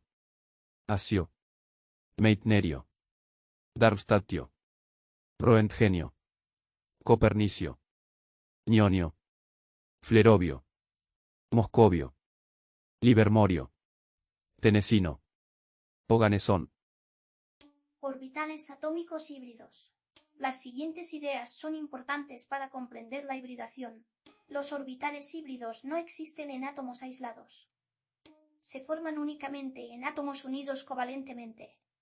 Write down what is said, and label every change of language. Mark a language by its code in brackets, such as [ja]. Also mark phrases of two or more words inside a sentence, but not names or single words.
[es] Asio. Meitnerio. Darmstadtio. Roentgenio. Copernicio. Nionio. Flerovio. Moscovio. Livermorio. Tenesino. Oganesón. Orbitales atómicos híbridos. Las siguientes ideas son importantes para comprender la hibridación. Los orbitales híbridos no existen en átomos aislados. Se forman únicamente en átomos unidos covalentemente.